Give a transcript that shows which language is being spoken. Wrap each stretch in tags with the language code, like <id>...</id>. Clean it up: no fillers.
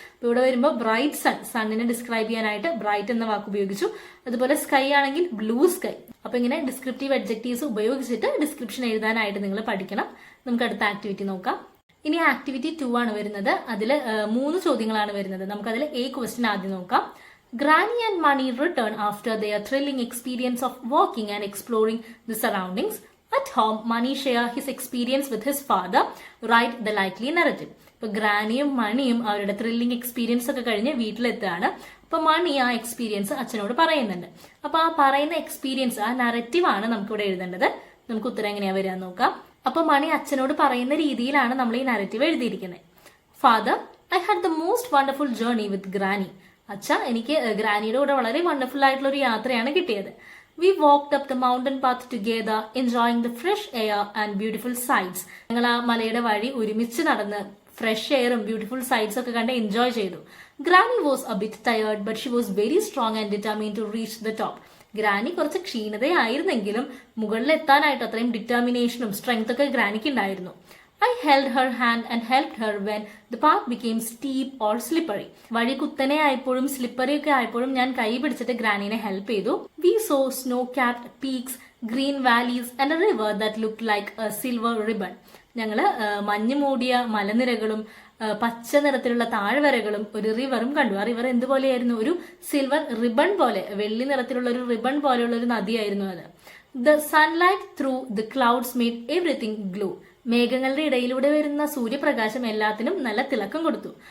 <ml>അപ്പോൾ ഇവിടെ വരുമ്പോൾ ബ്രൈറ്റ് സൺ, സണ്ണിനെ ഡിസ്ക്രൈബ് ചെയ്യാനായിട്ട് ബ്രൈറ്റ് എന്ന വാക്ക് ഉപയോഗിച്ചു. അതുപോലെ സ്കൈ ആണെങ്കിൽ ബ്ലൂ സ്കൈ. അപ്പൊ ഇങ്ങനെ ഡിസ്ക്രിപ്റ്റീവ് adjectives ഉപയോഗിച്ചിട്ട് ഡിസ്ക്രിപ്ഷൻ എഴുതാനായിട്ട് നിങ്ങൾ പഠിക്കണം. നമുക്ക് അടുത്ത ആക്ടിവിറ്റി നോക്കാം. ഇനി ആക്ടിവിറ്റി 2 ആണ് വരുന്നത്. അതിൽ 3 ചോദ്യങ്ങളാണ് വരുന്നത്. നമുക്കതിൽ A ക്വസ്റ്റ്യൻ ആദ്യം നോക്കാം.</ml> <en>Granny and Mani return after their thrilling experience of walking and exploring the surroundings. At home, Mani share his experience with his father. Write the likely narrative.</en> <ml>ഇപ്പൊ ഗ്രാനിയും മണിയും അവരുടെ ത്രില്ലിംഗ് എക്സ്പീരിയൻസ് ഒക്കെ കഴിഞ്ഞ് വീട്ടിലെത്താണ്. അപ്പൊ മണി ആ experience അച്ഛനോട് പറയുന്നുണ്ട്. അപ്പൊ ആ പറയുന്ന എക്സ്പീരിയൻസ്, ആ നറേറ്റീവ് ആണ് നമുക്കിവിടെ എഴുതേണ്ടത്. നമുക്ക് ഉത്തരം എങ്ങനെയാ വരാൻ നോക്കാം. അപ്പൊ മണി അച്ഛനോട് പറയുന്ന രീതിയിലാണ് നമ്മൾ ഈ നറേറ്റീവ് എഴുതിയിരിക്കുന്നത്.</ml> <en>Father, I had the most wonderful journey with Granny.</en> <ml>അച്ഛ, എനിക്ക് ഗ്രാനിയുടെ കൂടെ വളരെ വണ്ടർഫുൾ ആയിട്ടുള്ള ഒരു യാത്രയാണ് കിട്ടിയത്.</ml> <en>We walked up the mountain path together, enjoying the fresh air and beautiful sights.</en> <ml>ഞങ്ങൾ ആ മലയുടെ വഴി ഒരുമിച്ച് നടന്ന് ഫ്രഷ് എയറും ബ്യൂട്ടിഫുൾ സൈറ്റ്സ് ഒക്കെ കണ്ട് എൻജോയ് ചെയ്തു.</ml> <en>Granny was a bit tired, but she was very strong and determined to reach the top.</en> <ml>Granny കുറച്ച് ക്ഷീണതയായിരുന്നെങ്കിലും മുകളിലെത്താനായിട്ട് അത്രയും ഡിറ്റർമിനേഷനും സ്ട്രെങ്ത് ഒക്കെ ഗ്രാനിക്ക് ഉണ്ടായിരുന്നു.</ml> <en>I held her hand and helped her when the path became steep or slippery.</en> <ml>വഴി കുത്തനെ ആയപ്പോഴും slippery ഒക്കെ ആയപ്പോഴും ഞാൻ കൈ പിടിച്ചിട്ട് ഗ്രാനിനെ ഹെൽപ്പ് ചെയ്തു.</ml> <en>We saw snow-capped peaks, green valleys and a river that looked like a silver ribbon.</en> <ml>ഞങ്ങള് മഞ്ഞ് മൂടിയ മലനിരകളും പച്ച നിറത്തിലുള്ള താഴ്വരകളും ഒരു റിവറും കണ്ടു. ആ റിവർ എന്തുപോലെയായിരുന്നു? ഒരു സിൽവർ റിബൺ പോലെ, വെള്ളി നിറത്തിലുള്ള ഒരു റിബൺ പോലെയുള്ള ഒരു നദിയായിരുന്നു അത്.</ml> <en>The sunlight through the clouds made everything glow.</en> <ml>മേഘങ്ങളുടെ ഇടയിലൂടെ വരുന്ന സൂര്യപ്രകാശം എല്ലാത്തിനും നല്ല തിളക്കം കൊടുത്തു.</ml>